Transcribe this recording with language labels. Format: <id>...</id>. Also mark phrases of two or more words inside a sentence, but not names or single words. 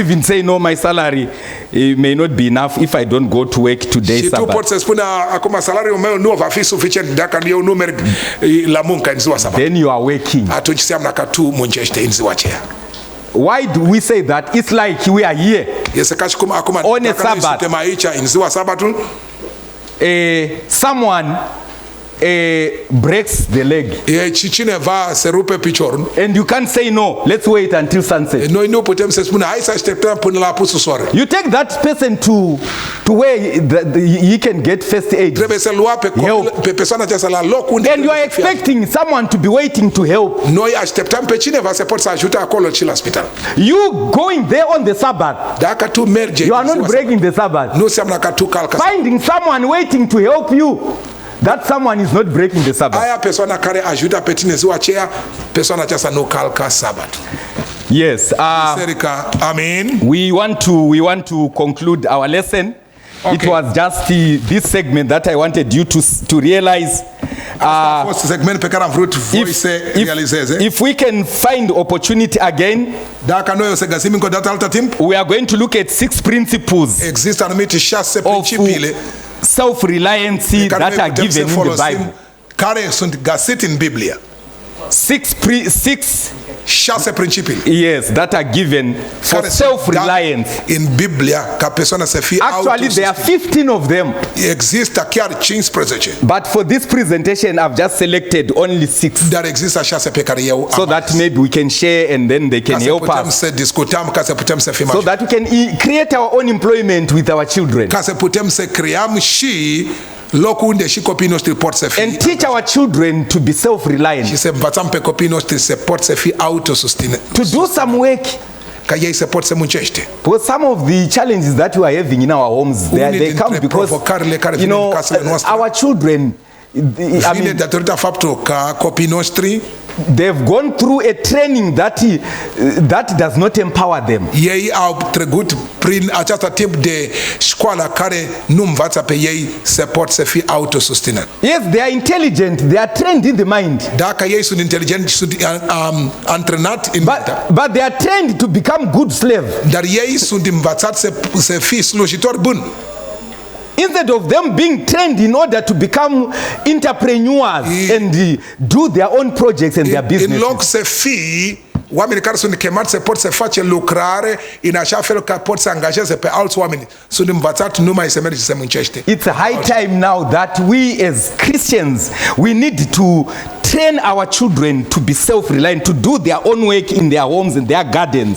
<en>You even say no, my salary may not be enough if I don't go to work today.</en> <ro>Și tu poți să spui acum salariul meu nu va fi suficient dacă eu nu merg la muncă în ziua sabat.</ro> <en>Then you are working.</en> <ro>Atunci înseamnă că tu muncești în ziua aceea.</ro> <en>Why do we say that? It's like we are here.</en> <ro>Este ca și cum acum dacă noi suntem aici în ziua sabatul,</ro> <en>someone breaks the leg.</en> <ro>Și cineva se rupe piciorul.</ro> <en>And you can't say no, let's wait until sunset.</en> <ro>Noi nu putem să spunem hai să așteptăm până la apusul soarelui.</ro> <en>You take that person to where he can get first aid.</en> <ro>Trebuie să lua pe persoana aceasta la loc unde.</ro> <en>And you are expecting someone to be waiting to help.</en> <ro>Noi așteptăm pe cineva să poată să ajute acolo și la spital.</ro> <en>You going there on the Sabbath.</en> <ro>Dacă tu mergi,</ro> <en>you are not breaking the Sabbath.</en> <ro>Nu înseamnă că tu calcă.</ro> <en>Finding someone waiting to help you, that someone is not breaking the Sabbath.</en> <ro>Aia persoana care ajută pe tine ziua aceea, persoana aceasta nu calcă sabatul.</ro> <en>Yes.</en> <ro>Biserica, amen.</ro> <en>We want to conclude our lesson. Okay. It was just this segment that I wanted you to realize.</en> <ro>A fost segment pe care am vrut voi să realizeze.</ro> <en>If we can find opportunity again,</en> <ro>dacă noi o să găsim încă o dată altă timp,</ro> <en>we are going to look at 6 principles.</en> <ro>Există anumite 6 principiile</ro> <en>self-reliancy that are given in the Bible.</en> <ro>Care sunt găsite în Biblie. 6 principii.</ro> <en>Yes, that are given for self-reliance.</en> <ro>In Biblia ca persoana să fie</ro> <en>Actually there are 15 of them.</en> <ro>Există chiar 15.</ro> <en>But for this presentation I've just selected only 6.</en> <ro>Dar există 6 pe care eu</ro> <en>so that maybe we can share and then they can help us.</en> <ro>Putem să discutăm ca să putem să fim</ro> <en>so that we can create our own employment with our children.</en> <ro>Ca să putem să creăm și locul unde și copiii noștri pot să fie.</ro> <en>And teach our children to be self-reliant.</en> <ro>Și să învățăm pe copiii noștri să pot să fie autosusținători.</ro> <en>To do some work.</en> <ro>Ca ei să pot să muncește.</ro> <en>Because some of the challenges that we are having in our homes, they come because, you know, our children,</en> <ro>vine datorită faptul că copiii noștri</ro> <en>they've gone through a training that does not empower them.</en> <ro>Ei au trecut prin acest tip de școală care nu învață pe ei să pot să fie autosusținători.</ro> <en>Yes, they are intelligent, they are trained in the mind.</en> <ro>Dacă ei sunt inteligenți, sunt antrenați în minte.</ro> <en>But they are trained to become good slave.</en> <ro>Dar ei sunt învățați să fie slujitori buni.</ro> <en>Instead of them being trained in order to become entrepreneurs and do their own projects and their businesses.</en> <ro>În loc să fie oameni care sunt chemați să pot să face lucrare în așa fel că pot să angajeze pe alți oameni, sunt învățați numai să merge să muncește.</ro> <en>It's a high time now that we as Christians, we need to train our children to be self-reliant, to do their own work in their homes and their gardens.</en>